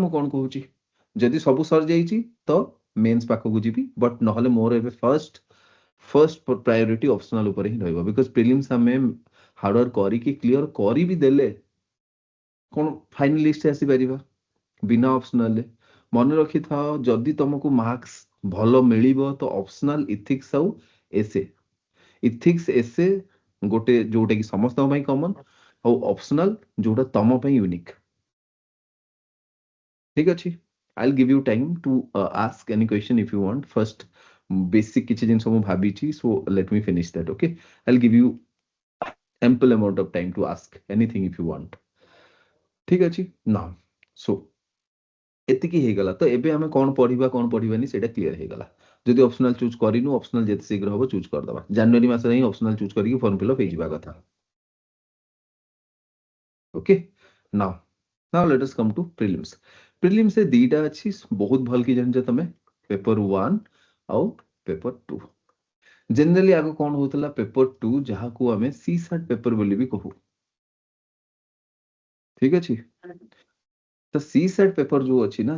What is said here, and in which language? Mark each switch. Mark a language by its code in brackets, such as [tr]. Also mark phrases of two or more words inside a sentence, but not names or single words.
[or] ମୁଁ କଣ କହୁଛି ଯଦି ସବୁ ସରିଯାଇଛି ତ ମେନ୍ସ ପାଖକୁ ଯିବି ବଟ୍ ନହେଲେ ମୋର ଏବେ [en] first priority optional [or] ଉପରେ ହିଁ ରହିବ [en] because prelims [or] ଆମେ ହାର୍ଡୱାର୍କ କରିକି କ୍ଲିୟର କରି ବି ଦେଲେ କଣ [en] final list [or] ଆସିପାରିବା ବିନା ଅପସନାଲରେ ମନେ ରଖିଥାଅ ଯଦି ତମକୁ ମାର୍କସ ଭଲ ମିଳିବ ତ [en] optional ethics [or] ଆଉ [en] essay ethics [or] ଗୋଟେ ଯୋଉଟା କି ସମସ୍ତଙ୍କ ପାଇଁ କମନ ଆଉ ଅପସନାଲ ଯୋଉଟା ତମ ପାଇଁ ୟୁନିକ୍ ଠିକ ଅଛି [en] I'll give you time to ask any question if you want first basic [or] କିଛି ଜିନିଷ ମୁଁ ଭାବିଛି [en] so let me finish that okay I'll give you ample amount of time to ask anything if you want [or] ଠିକ ଅଛି [en] now so [or] ଏତିକି ହେଇଗଲା ତ ଏବେ ଆମେ କଣ ପଢିବା କଣ ପଢିବାନି ସେଇଟା କ୍ଲିୟର ହେଇଗଲା ଯଦି [en] optional choose [or] କରିନୁ ଅପସନାଲ ଯେତେ ଶୀଘ୍ର ହବ ଚୁଜ କରିଦବା ଜାନୁଆରୀ ମାସରେ ହିଁ [en] optional choose [or] କରିକି [en] form fillup [or] ହେଇଯିବା କଥା [en] okay now now let us come to prelims [or] ରେ ଦିଟା ଅଛି ବହୁତ ଭଲ କି ଜାଣିଛ ତମେ ପେପର 1 ଆଉ ପେପର 2 ଜେନେରାଲି ଆଗ କଣ ହଉଥିଲା ପେପର 2 ଯାହାକୁ ଆମେ [en] CSAT paper [or] ବୋଲି ବି କହୁ ଠିକ ଅଛି ତ [en] CSAT paper [or] ଯୋଉ ଅଛି ନା